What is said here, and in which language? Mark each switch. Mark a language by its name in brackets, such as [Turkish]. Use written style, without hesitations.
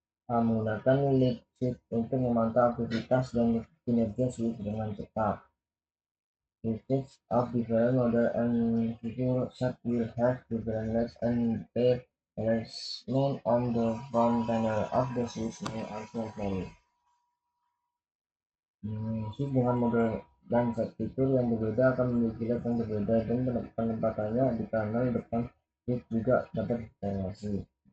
[Indonesian] Menggunakan lead switch untuk memantau aktivitas dan kinerja switch dengan cepat. [English] Switches of different model and feature set will have different LEDs and their placement on the front panel of the switch may also vary. [Indonesian] Switch dengan model dan set fitur yang berbeda akan memiliki LED yang berbeda dan penempatannya di panel depan switch juga dapat divariasi.